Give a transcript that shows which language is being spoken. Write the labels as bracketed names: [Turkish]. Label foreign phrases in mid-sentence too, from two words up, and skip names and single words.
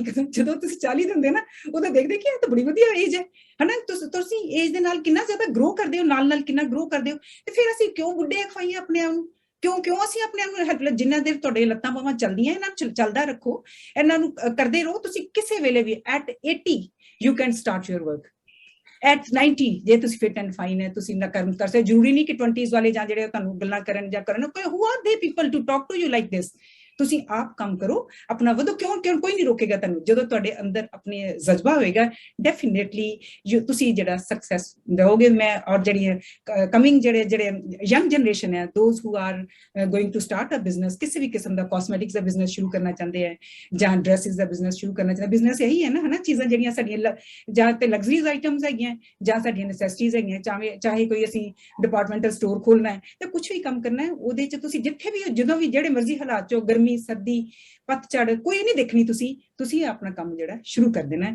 [Punjabi] ਜਦੋਂ ਤੁਸੀਂ 40 ਦੇ ਹੁੰਦੇ ਨਾ, ਉਦੋਂ ਦੇਖਦੇ ਕਿ ਇਹ ਤਾਂ ਬੜੀ ਵਧੀਆ ਏਜ ਹੈ, ਹਨਾ। ਤੁਸੀਂ ਏਜ ਦੇ ਨਾਲ ਕਿੰਨਾ ਜ਼ਿਆਦਾ ਗਰੋ ਕਰਦੇ ਹੋ, ਨਾਲ ਕਿੰਨਾ ਗਰੋ ਕਰਦੇ ਹੋ, ਤੇ ਫਿਰ ਅਸੀਂ ਕਿਉਂ ਬੁੱਢੇ ਖਵਾਈਏ ਆਪਣੇ ਆਪ ਨੂੰ? ਕਿਉਂ ਅਸੀਂ ਆਪਣੇ ਆਪ ਨੂੰ, ਜਿੰਨਾ ਦੇਰ ਤੁਹਾਡੇ ਲੱਤਾਂ ਬਾਹਾਂ ਚੱਲਦੀਆਂ, ਇਹਨਾਂ ਨੂੰ ਚੱਲਦਾ ਰੱਖੋ, ਇਹਨਾਂ ਨੂੰ ਕਰਦੇ ਰਹੋ। ਤੁਸੀਂ ਕਿਸੇ ਵੇਲੇ ਵੀ [English] at 80 you can start your work, at 90 [Punjabi] ਜੇ ਤੁਸੀਂ [English] fit and fine [Punjabi] ਹੈ, ਤੁਸੀਂ ਨਾ ਕਰ ਸਕਦੇ। ਜ਼ਰੂਰੀ ਨਹੀਂ ਕਿ 20s ਵਾਲੇ ਜਾਂ ਜਿਹੜੇ ਤੁਹਾਨੂੰ ਗੱਲਾਂ ਕਰਨ ਜਾਂ ਕਰਨ, [English] who are they people to talk to you like this? [Punjabi] ਤੁਸੀਂ ਆਪ ਕੰਮ ਕਰੋ, ਆਪਣਾ ਵਧੋ। ਕਿਉਂ ਕੋਈ ਨਹੀਂ ਰੋਕੇਗਾ ਤੁਹਾਨੂੰ। ਜਦੋਂ ਤੁਹਾਡੇ ਅੰਦਰ ਆਪਣੇ ਜਜ਼ਬਾ ਹੋਏਗਾ, ਡੈਫੀਨੇਟਲੀ ਤੁਸੀਂ ਜਿਹੜਾ ਸਕਸੈਸ ਦਿਓਗੇ। ਮੈਂ ਔਰ ਜਿਹੜੀ ਕਮਿੰਗ ਜਿਹੜੇ [English] young generation [Punjabi] ਹੈ, [English] those who are going to start a business, [Punjabi] ਕਿਸੇ ਵੀ ਕਿਸਮ ਦਾ ਕਾਸਮੈਟਿਕਸ ਦਾ ਬਿਜ਼ਨਸ ਸ਼ੁਰੂ ਕਰਨਾ ਚਾਹੁੰਦੇ ਹੈ ਜਾਂ ਡਰੈਸਿਸ ਦਾ ਬਿਜ਼ਨਸ ਸ਼ੁਰੂ ਕਰਨਾ ਚਾਹੁੰਦੇ, ਬਿਜ਼ਨਸ ਇਹੀ ਹੈ ਨਾ, ਹਨਾ, ਚੀਜ਼ਾਂ ਜਿਹੜੀਆਂ ਸਾਡੀਆਂ ਜਾਂ ਤੇ [English] luxuries items [Punjabi] ਹੈਗੀਆਂ ਜਾਂ ਸਾਡੀਆਂ ਨੈਸੈਸਿਟੀਜ਼ ਹੈਗੀਆਂ, ਚਾਹੇ ਕੋਈ ਅਸੀਂ [English] departmental store [Punjabi] ਖੋਲਣਾ ਹੈ ਤੇ ਕੁਝ ਵੀ ਕੰਮ ਕਰਨਾ ਹੈ, ਉਹਦੇ 'ਚ ਤੁਸੀਂ ਜਿੱਥੇ ਵੀ ਜਦੋਂ ਵੀ ਜਿਹੜੇ ਮਰਜ਼ੀ ਹਾਲਾਤ 'ਚੋਂ, ਗਰਮੀ ਸਰਦੀ ਪਤਝੜ ਕੋਈ ਨਹੀਂ ਦੇਖਣੀ, ਤੁਸੀਂ ਆਪਣਾ ਕੰਮ ਜਿਹੜਾ ਸ਼ੁਰੂ ਕਰ ਦੇਣਾ।